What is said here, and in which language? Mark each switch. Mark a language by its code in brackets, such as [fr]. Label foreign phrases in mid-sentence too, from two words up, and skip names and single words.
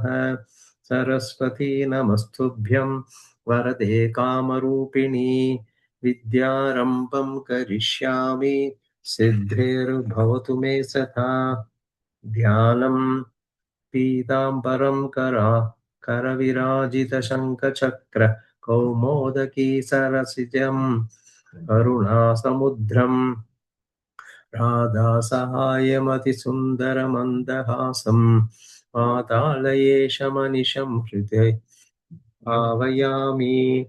[sa] సరస్వతీ నమస్తుభ్యం వరదే కామరూపిణి విద్యారంభం కరిష్యామి సిద్ధిర్భవతు మే సదా. ధ్యానం పీతాంబరం करविराजितशङ्खचक्र कौमोदकी सरसिजम् करुणासमुद्रम् राधासहायमतिसुन्दरमन्दहासम् पातालयेशमनिशं हृदे भावयामि.